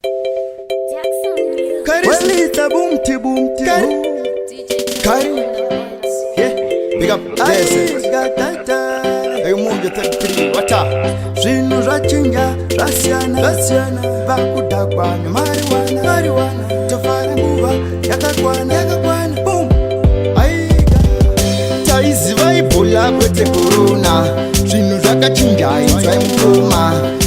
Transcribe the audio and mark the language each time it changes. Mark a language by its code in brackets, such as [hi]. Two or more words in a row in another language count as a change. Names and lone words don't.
[en] Jackson Music. Kari. Well, it's a boom, ti, boom, ti, Kari. boom. D J Kari. Jackson. Yeah. Big up. Aye, Yes, yes. ga, ga, ga. Hey, move your thirty-three. What up? [sn] Zvinhu zvachinja, zvasiyana, zvasiyana. Vakudhakwa nemariwana, mariwana. Tofara nguva yakakwana, yakakwana. Boom. Aye, ga. Taiziva ibhola kwete korona. Zvinhu zvakachinja, inzwai mukoma.